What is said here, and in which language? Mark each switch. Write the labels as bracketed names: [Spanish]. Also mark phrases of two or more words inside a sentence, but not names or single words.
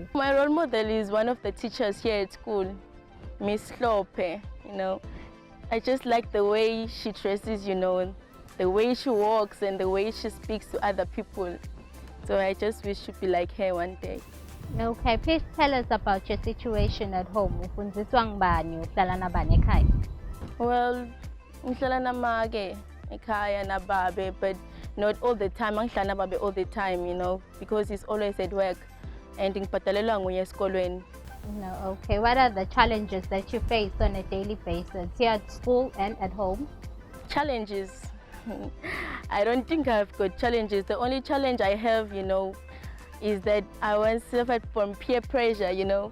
[English] My role model is one of the teachers here at school, Miss Lope. I just like the way she dresses, the way she walks and the way she speaks to other people. So I just wish to be like her one day. Okay, please tell us about your situation at home. [Zulu] Ufundiswa ngubani? Uhlala nabani ekhaya? [English] Well, [Zulu] ngihlala namake ekhaya nababe, [English] but not all the time. [Zulu] Angihlala nababe [English] all the time, you know, because he's always at work and [Zulu] ngibhadalelwa nguye esikolweni. [English] No, okay. What are the challenges that you face on a daily basis here at school and at home? Challenges. I don't think I've got challenges. The only challenge I have, you know, is that I once suffered from peer pressure, you know.